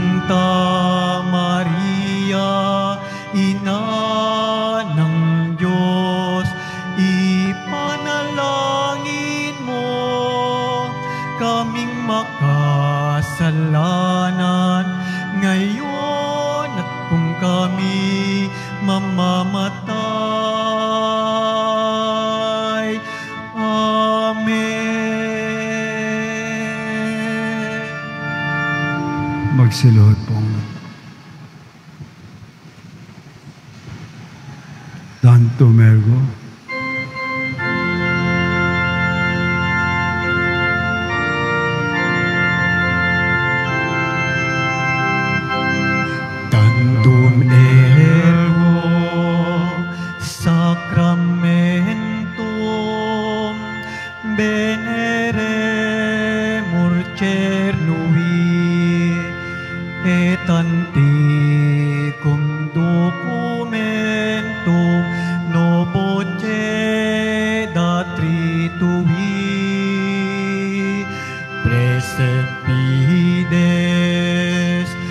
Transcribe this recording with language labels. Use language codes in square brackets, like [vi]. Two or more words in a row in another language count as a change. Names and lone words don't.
[tl] Santa Maria, Ina ng Diyos, ipanalangin mo kaming makasalanan ngayon at kung kami mamamatay. Amen. Magsiluhod po. [la] Santo Mergo, Tantum ergo sacramentum veneremur cernui et antiquum documentum novo datritui presepides